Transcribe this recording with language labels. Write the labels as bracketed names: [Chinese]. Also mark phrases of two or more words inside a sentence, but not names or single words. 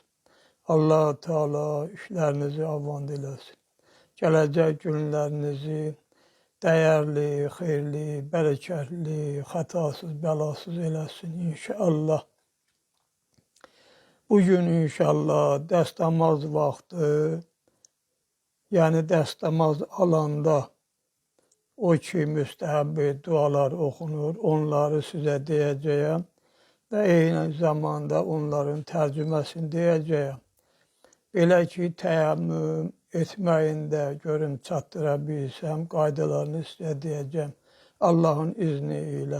[Turkish] Allah Teala işlerinizi avan dilesin. Gelecek günlerinizi değerli, hayırlı, bereketli, hatasız, belasız eylesin inşallah. [Azerbaijani] Bugün inşallah dəstəmaz vaxtı, yəni dəstəmaz alanda o ki müstəhəbbi dualar oxunur, onları sizə deyəcəyəm və eyni zamanda onların tərcüməsini deyəcəyəm. Belə ki, təyammüm etməyində görüm çatdıra bilsəm, qaydalarını sizə deyəcəm Allahın izni ilə.